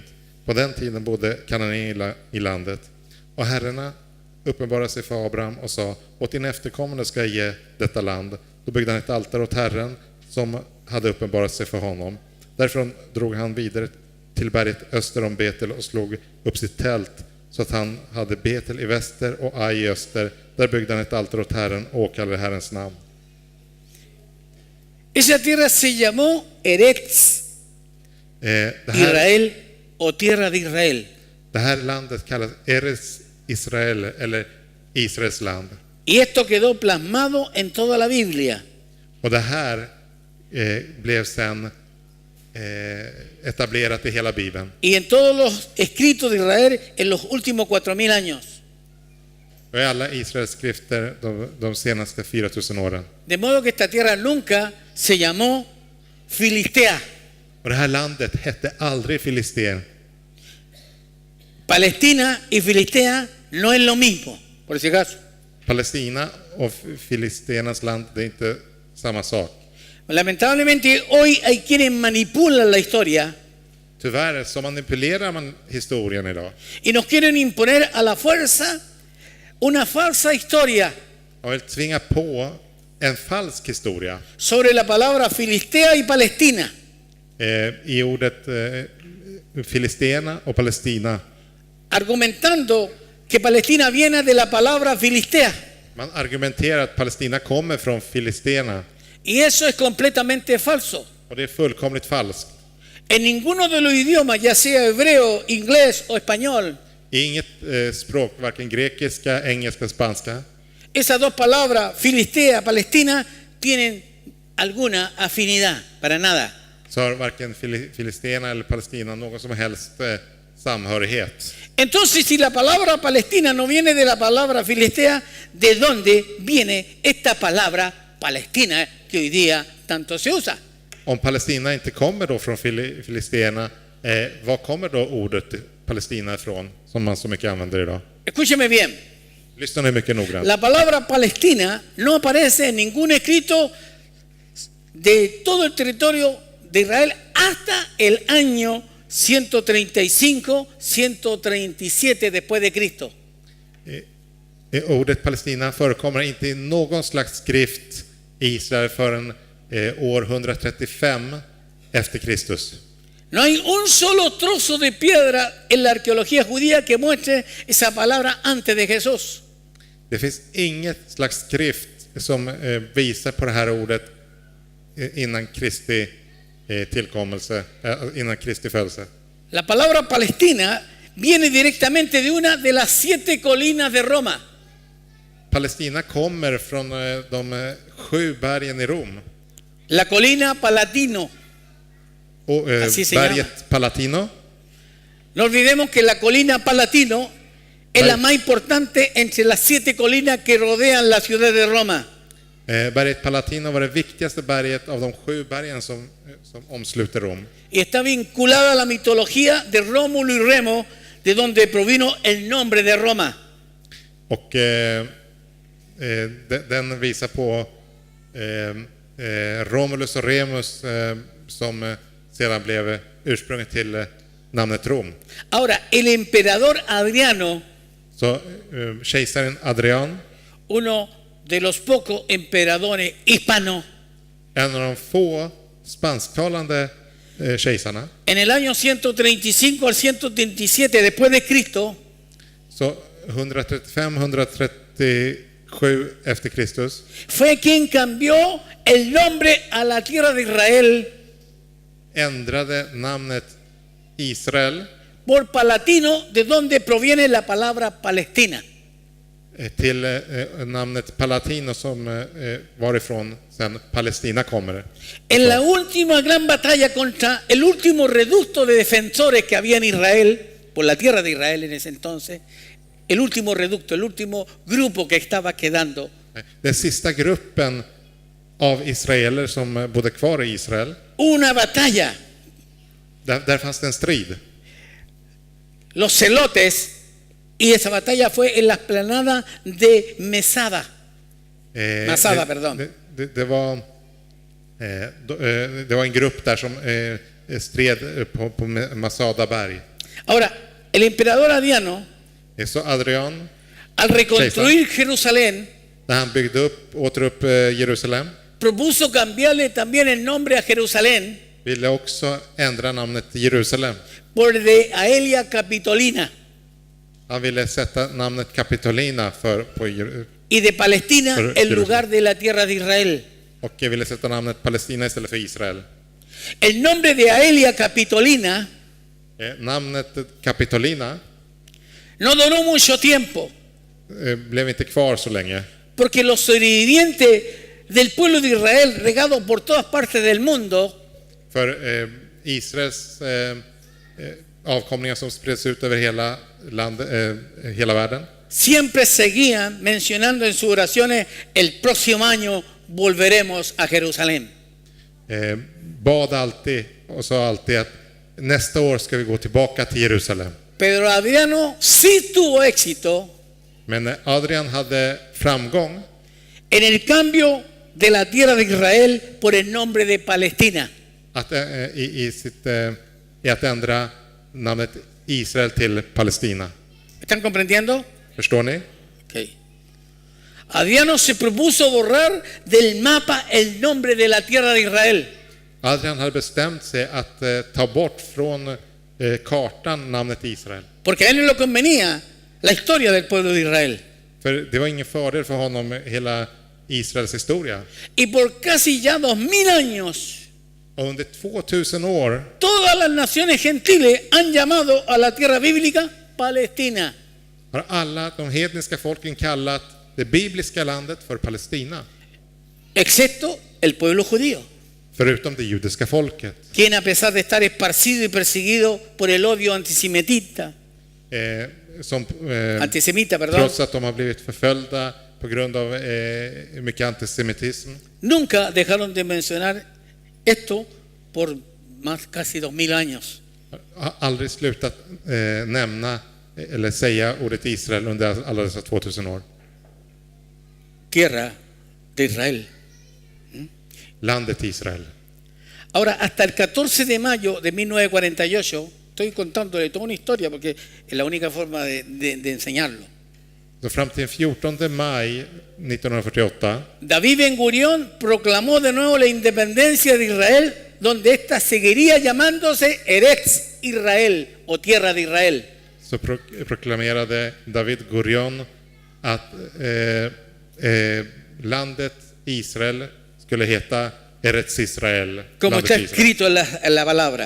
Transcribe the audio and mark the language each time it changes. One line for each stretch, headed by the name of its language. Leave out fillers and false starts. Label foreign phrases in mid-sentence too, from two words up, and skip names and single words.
Swedish: På den tiden bodde kananéer i landet. Och herrarna uppenbarade sig för Abraham och sa: åt din efterkommande ska jag ge detta land. Då byggde han ett altare åt Herren som hade uppenbarat sig för honom. Därifrån drog han vidare till berget öster om Betel och slog upp sitt tält, så att han hade Betel i väster och Ai i öster. Där byggde han ett altare åt Herren och kallade Herrens namn.
Spanish: Esa tierra se llamó
Hebrew: ארץ ישראל
Spanish: o tierra de Israel.
Swedish: Det här landet kallas
Hebrew: ארץ ישראל
Swedish: eller Israels land.
Spanish: Y esto quedó plasmado en toda la Biblia.
Swedish: Och det här blev sen etablerat i hela Bibeln.
Spanish: Y en todos los escritos de Israel en los últimos 4000 años.
Swedish: Och i alla Israels skrifter de senaste 4000 åren.
Spanish: De modo que esta tierra nunca se llamó Filistea.
Swedish: Och det här landet hette aldrig Filisteen.
Spanish: Palestina y Filistea no es lo mismo, por si acaso.
Swedish: Palestina och Filisteernas land, det är inte samma sak.
Spanish: Lamentablemente hoy hay quienes manipulan la historia.
Swedish: Tyvärr så manipulerar man historien idag.
Spanish: Y nos quieren imponer a la fuerza una falsa historia.
Swedish: Och vill tvinga på en falsk historia.
Spanish: Sobre la palabra Filistea y Palestina.
Swedish: I ordet Filisterna och Palestina.
Spanish: Argumentando que Palestina viene de la palabra Filistea.
Swedish: Man argumenterar att Palestina kommer från Filisterna.
Spanish: Y eso es completamente falso.
Swedish: Och det är fullkomligt falskt.
Spanish: En ninguno de los idiomas, ya sea hebreo, inglés o español,
Swedish: Inget språk, varken grekiska, engelska, spanska.
Spanish: esas dos palabras, Filistea, Palestina, tienen alguna afinidad, para nada.
Swedish: Så har varken filisterna eller Palestina någon som helst samhörighet.
Spanish: Entonces, si la palabra Palestina no viene de la palabra Filistea, ¿de dónde viene esta palabra Palestina que hoy día tanto se usa?
Swedish: Om Palestina inte kommer då från filisterna, var kommer då ordet Palestina ifrån som man så mycket använder idag?
Spanish: Escúcheme bien.
Swedish: Lyssna nu mycket noggrant.
Spanish: La palabra Palestina no aparece en ningún escrito de todo el territorio de Israel hasta el año 135, 137 después de Cristo.
Swedish: Ordet Palestina förekommer inte i någon slags skrift i Israel förrän år 135 efter Kristus.
Spanish: No hay un solo trozo de piedra en la arqueología judía que muestre esa palabra antes de Jesús.
Swedish: Det finns inget slags skrift som visar på det här ordet innan Kristi tillkommelse, innan Kristi födelse.
Spanish: La palabra Palestina viene directamente de una de las 7 colinas de Roma.
Swedish: Palestina kommer från de 7 bergen i Rom.
Spanish: La colina Palatino.
Swedish: Och
Spanish: Así se
Swedish: berget Palatino.
Spanish: No olvidemos que la colina Palatino es la más importante entre las 7 colinas que rodean la ciudad de Roma.
Swedish: Berget Palatino var det viktigaste berget av de 7 bergen som omsluter Rom.
Spanish: Y está vinculada a la mitología de Rómulo y Remo, de donde provino el nombre de Roma.
Swedish: Och den visar på Romulus och Remus som sedan blev ursprunget till namnet Rom.
Spanish: Ahora, el emperador Adriano,
Swedish: Så kejsaren Adrian,
Spanish: uno de los pocos emperadores hispanos,
Swedish: en av de få spansktalande kejsarna,
Spanish: en el año 135 al 137 después de Cristo,
Swedish: så 135-137 efter Kristus,
Spanish: fue quien cambió el nombre a la tierra de Israel
Swedish: ändrade namnet Israel
Spanish: por Palatino, de donde proviene la palabra Palestina.
Swedish: till namnet Palatino som varifrån sen Palestina kommer.
Spanish: En la última gran batalla contra el último reducto de defensores que había en Israel, por la tierra de Israel en ese entonces, el último reducto, el último grupo que estaba quedando,
Swedish: Den sista gruppen av israeler som bodde kvar i Israel,
Spanish: una batalla.
Swedish: där fanns det en strid.
Spanish: Los celotes, y esa batalla fue en la explanada de Masada. Masada, perdón.
Swedish: Det var en grupp där som stred på Masada berg.
Spanish: Ahora, el emperador Adriano,
Swedish: Så Adrian,
Spanish: al reconstruir Jerusalén,
Swedish: när han byggde åter upp Jerusalem,
Spanish: propuso cambiarle también el nombre a Jerusalén
Swedish: ville också ändra namnet Jerusalem.
Spanish: por de Aelia Capitolina,
Swedish: Han ville sätta namnet Kapitolina
Spanish: y de Palestina el lugar de la tierra de Israel.
Swedish: och ville sätta namnet Palestina istället för Israel.
Spanish: El nombre de Aelia Capitolina
Swedish: Namnet Kapitolina
Spanish: no duró mucho tiempo,
Swedish: blev inte kvar så länge.
Spanish: porque los sobrevivientes del pueblo de Israel, regados por todas partes del mundo,
Swedish: För Israels avkomlingar som spreds ut över hela världen,
Spanish: siempre seguían mencionando en sus oraciones: el próximo año volveremos a Jerusalén.
Swedish: bad alltid och sa alltid att nästa år ska vi gå tillbaka till Jerusalem.
Spanish: Pedro Adriano sí tuvo éxito
Swedish: Men Adrian hade framgång
Spanish: en el cambio de la tierra de Israel por el nombre de Palestina.
Swedish: i att ändra namnet Israel till Palestina.
Spanish: ¿Están comprendiendo?
Swedish: Förstår ni? Okay.
Spanish: Adriano se propuso borrar del mapa el nombre de la tierra de Israel.
Swedish: Adrian hade bestämt sig att ta bort från kartan namnet Israel.
Spanish: Porque a él no le convenía la historia del pueblo de Israel.
Swedish: För det var ingen fördel för honom hela Israels historia.
Spanish: Y por casi ya 2000 años,
Swedish: Och under 2000 år
Spanish: todas las naciones gentiles han llamado a la tierra bíblica Palestina.
Swedish: har alla de hedniska folken kallat det bibliska landet för Palestina.
Spanish: Excepto el pueblo judío,
Swedish: Förutom det judiska folket.
Spanish: quien a pesar de estar esparcido y perseguido por el odio antisemita, antisemita, perdón,
Swedish: Trots att de har blivit förföljda på grund av mycket antisemitism.
Spanish: nunca dejaron de mencionar esto por más casi 2000 años.
Swedish: Har aldrig slutat nämna eller säga ordet Israel under alla dessa 2000 år.
Spanish: Tierra de Israel.
Swedish: Landet Israel.
Spanish: Ahora, hasta el 14 de mayo de 1948, estoy contándole toda una historia porque es la única forma de enseñarlo.
Swedish: Så fram till den 14 maj 1948
Spanish: David Ben Gurión proclamó de nuevo la independencia de Israel, donde ésta seguiría llamándose
Hebrew: ארץ ישראל
Spanish: o tierra de Israel.
Swedish: så proklamerade David Gurion att landet Israel skulle heta
Hebrew: ארץ ישראל.
Spanish: Como
Swedish: Landet
Spanish: está
Swedish: Israel.
Spanish: escrito en la palabra.